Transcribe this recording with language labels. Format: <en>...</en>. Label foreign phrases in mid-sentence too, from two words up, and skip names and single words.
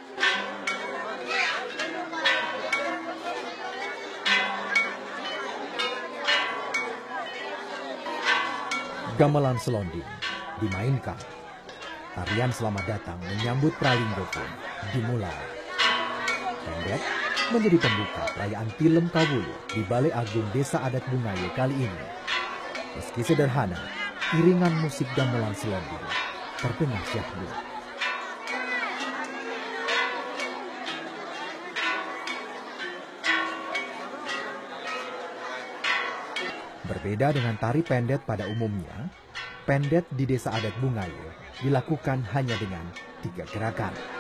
<id>Gamelan selonding dimainkan. Tarian selamat datang menyambut pralingga pun dimulai. Pendet menjadi pembuka perayaan Tilem Kawulu di Balai Agung Desa Adat Bungaya kali ini. Meski sederhana, iringan musik gamelan selonding terdengar syahdu. Berbeda dengan tari pendet pada umumnya, pendet di Desa Adat Bungaya dilakukan hanya dengan 3 gerakan.</id>